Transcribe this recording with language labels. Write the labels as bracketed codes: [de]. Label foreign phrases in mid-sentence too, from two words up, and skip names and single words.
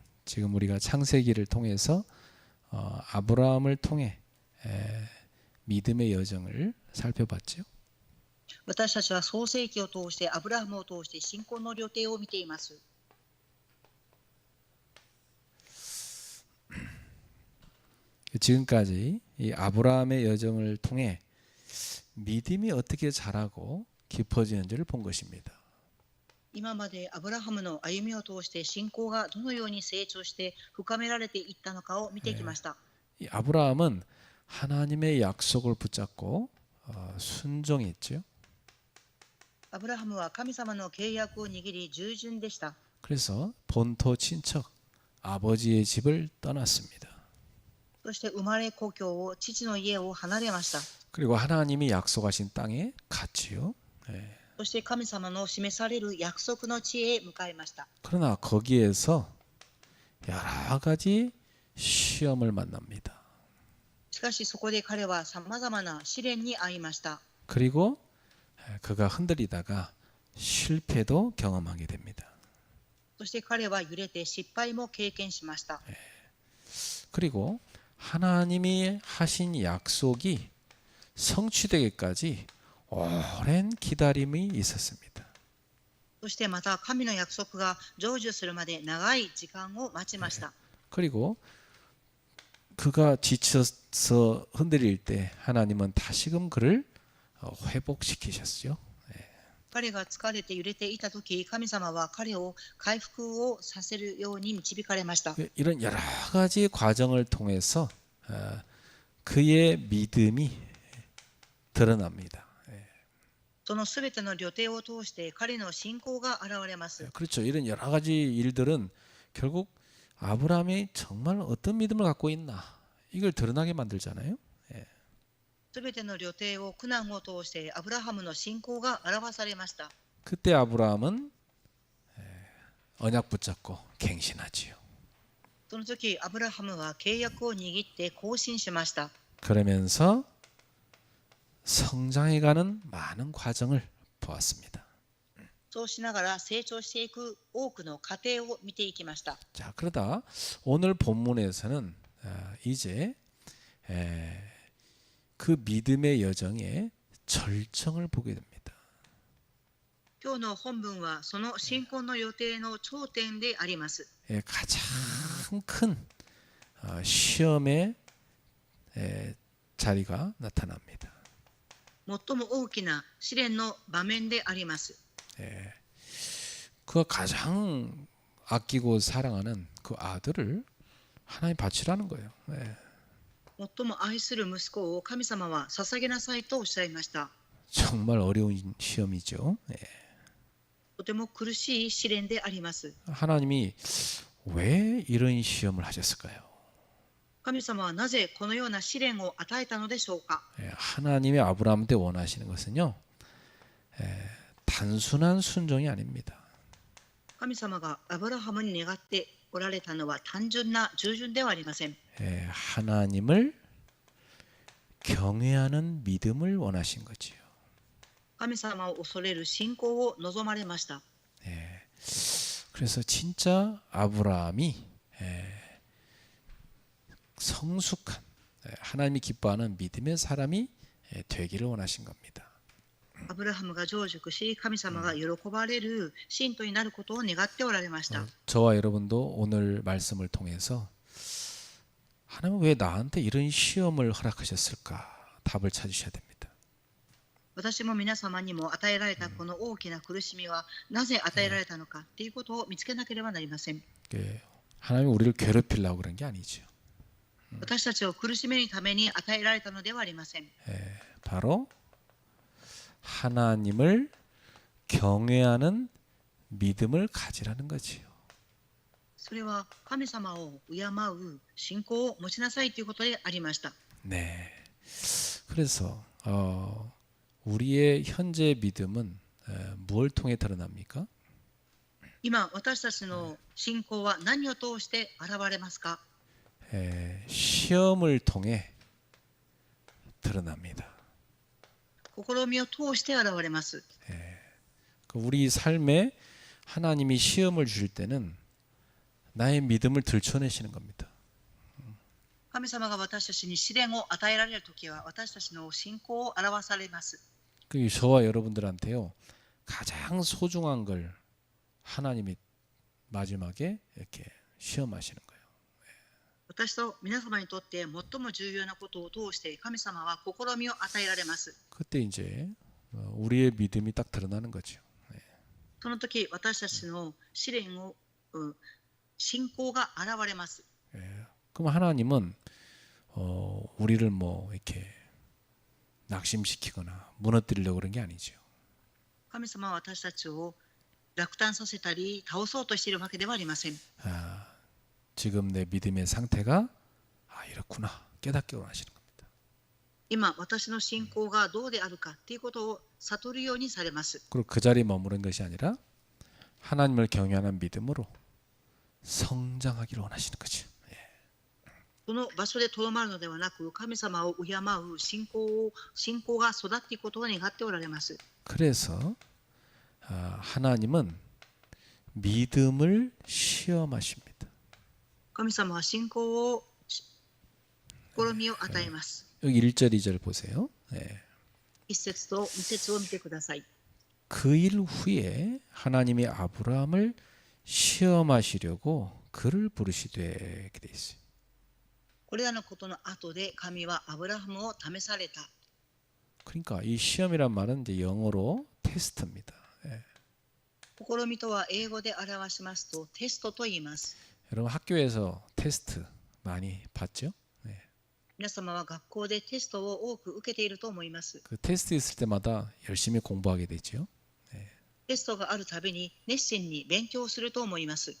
[ko] 지금 우리가 창세기를 통해서 아브라함을 통해 믿음의 여정을 살펴봤죠. [ja] 私たちは創世記を通してアブラハムを通して信仰の旅程を見ています。 [ko] 지금까지 이 아브라함의 여정을 통해 믿음이 어떻게 자라고 깊어지는지를 본 것입니다. [ja] 今までアブラハムの歩みを通して信仰がどのように成長して深められていったのかを見てきました。 [ko] 이 아브라함은 하나님의 약속을 붙잡고 순종했죠. [ja] アブラハムは神様の契約を握り従順でした。 [ko] 그래서 본토 친척 아버지의 집을 떠났습니다. [ja] そして生まれ故郷を父の家を離れました。 [ko] 그리고 하나님이 약속하신 땅에 갔지요. [ja] そして神様の示される約束の地へ向かいました。 [ko] 그러나 거기에서 여러 가지 시험을 만납니다. [ja] しかしそこで彼はさまざまな試練に遭いました。 [ko] 그리고 그가 흔들리다가 실패도 경험하게 됩니다. [ja] そして彼は揺れて失敗も経験しました。 [ko] 그리고 하나님이 하신 약속이 성취되기까지 오랜 기다림이 있었습니다. [ja] そしてまた神の約束が成就するまで長い時間を待ちました。 [ko] 그리고 그가 지쳐서 흔들릴 때 하나님은 다시금 그를 회복시키셨죠. [ja] 彼が疲れて揺れていたとき、神様は彼を回復をさせるように導かれました。 [ko] 이런 여러 가지 과정을 통해서 그의 믿음이 드러납니다. [ja] そのすべての旅程を通して彼の信仰が現れます。 [ko] 그렇죠. 이런 여러 가지 일들은 결국 아브라함이 정말 어떤 믿음을 갖고 있나 이걸 드러나게 만들잖아요. [ja] すべての旅程を苦難を通してアブラハムの信仰が表されました。 [ko] 그때 아브라함은 언약 붙잡고 갱신하지요. [ja] その時アブラハムは契約を握って更新しました。 [ko] 그러면서 성장해가는 많은 과정을 보았습니다. [ja] そうしながら成長していく多くの過程を見ていきました。 [ko] 자, 그러다 오늘 본문에서는 이제 그 믿음의 여정의 절정을 보게 됩니다. [ja] 今日の本文はその信仰の予定の頂点であります。 [ko] 가장 큰 시험의 자리가 나타납니다. [ja] 最も大きな試練の場面であります。 [ko] 그가 가장 아끼고 사랑하는 그 아들을 하나님 바치라는 거예요. [ja] 最も愛する息子を神様は捧げなさいとおっしゃいました。 [ko] 정말 어려운 시험이죠. [ja] とても苦しい試練であります。 [ko] 하나님이 왜 이런 시험을 하셨을까요? [ja] 神様はなぜこのような試練を与えたのでしょうか。 [ko] 하나님이 아브라함한테 원하시는 것은요, 단순한 순종이 아닙니다. [ja] 神様がアブラハムに願っておられたのは単純な従順ではありません。 [ko] 하나님을 경외하는 믿음을 원하신 거지요. [ja] 神様を恐れる信仰を望まれました。 [ko] 그래서 진짜 아브라함이 성숙한 하나님이 기뻐하는 믿음의 사람이 되기를 원하신 겁니다. [ja] アブラハムが成熟し、神様が喜ばれる信徒になることを願っておられました。 [ko] 저와 여러분도 오늘 말씀을 통해서 하나님은 왜 나한테 이런 시험을 허락하셨을까 답을 찾으셔야 됩니다. [ja] 私も皆様にも与えられたこの大きな苦しみはなぜ与えられたのかということを見つけなければなりません。 [ko] 하나님이 우리를 괴롭히려고 그런 게 아니죠. [ja] 私たちを苦しめるために与えられたのではありません。 [ko] 바로 하나님을 경외하는 믿음을 가지라는 거지요. [ja] それは神様を敬う信仰を持ちなさいということでありました。 [ko] 네. 그래서 우리의 현재 믿음은 무엇을 통해 드러납니까? [ja] 今私たちの信仰は何を通して現れますか？ [ko] 시험을 통해 드러납니다. [ja] 試みを通して現れます。 [ko] 우리 삶에 하나님이 시험을 주실 때는 나의 믿음을 들춰내시는 겁니다. [ja] 神様が私たちに試練を与えられるときは、私たちの信仰を表されます。 [ko] 그 저와 여러분들한테요 가장 소중한 걸 하나님이 마지막에 이렇게 시험하시는 거예요. [ja] 私と皆様にとって最も重要なことを通して神様は試みを与えられます。 [ko] 그때 이제 우리의 믿음이 딱 드러나는 거죠. [ja] その時私たちの試練を、信仰が現れます。 [ko] 그럼 하나님은 우리를 뭐 이렇게 낙심시키거나 무너뜨리려고 그런 게 아니죠. [ja] 神様は私たちを落胆させたり倒そうとしているわけではありません。 [ko] 지금 내 믿음의 상태가 이렇구나 깨닫게 원하시는 겁니다. [ja] 今私の信仰がどうであるかということを悟るようにされます。 [ko] 그리고 그 자리에 머무른 것이 아니라 하나님을 경외하는 믿음으로 성장하기를 원하시는 거죠. [ja] その場所でとどまるのではなく、神様を敬う信仰が育っていくことを願っておられます。 [ko] 그래서 하나님은 믿음을 시험하십니다. [ja] 神様は信仰を試みを与えます。 [ko] 여기 1절 2절 보세요. [ja] 1 節と2節を見てください。 [ko] 그 일 후에 하나님이 아브라함을 시험하시려고 그를 부르시되 이렇게 돼 있어요. [ja] これらのことの後で神はアブラハムを試された。 [ko] 그러니까 이 시험이란 말은 이제 영어로 테스트입니다. [ja] 試みとは英語で表しますとテストと言います。 [ko] 여러분 학교에서 테스트 많이 봤죠? [ja] 皆様は学校でテストを多く受けていると思います。 [ko] 그 테스트 있을 때마다 열심히 공부하게 되죠. [ja] テストがあるたびに熱心に勉強すると思います。